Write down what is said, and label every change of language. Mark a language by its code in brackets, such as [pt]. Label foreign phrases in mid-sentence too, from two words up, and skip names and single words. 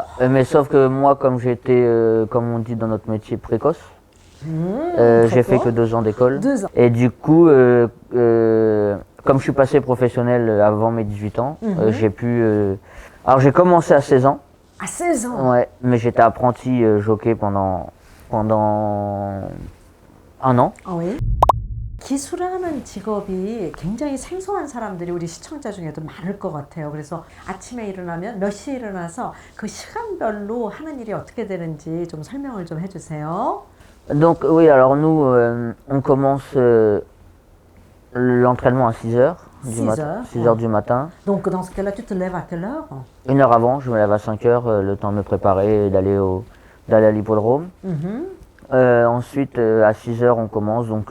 [fr] Mais sauf que moi, comme j'étais, comme on dit dans notre métier, précoce, j'ai fait que 2 ans d'école. 2 ans. Et du coup, comme je suis passé professionnel avant mes 18 ans, j'ai pu... alors j'ai commencé à 16 ans, À 16 ans. ouais, mais j'étais apprenti jockey pendant 1 an. [ko] 아, 왜? 기수라는 직업이 굉장히 생소한 사람들이 우리 시청자 중에도 많을 것 같아요. 그래서 아침에 일어나면 몇 시에 일어나서 그 시간별로 하는 일이 어떻게 되는지 좀 설명을 좀 해주세요. [fr] Donc oui, alors nous, on commence l'entraînement à 6 heures du 6 matin. heures, 6 heures du matin. Donc dans ce cas-là, tu te lèves à quelle heure? 1 heure avant, je me lève à 5 heures, le temps de me préparer et d'aller à l'hippodrome. Mhm. Ensuite, à 6 heures, on commence, donc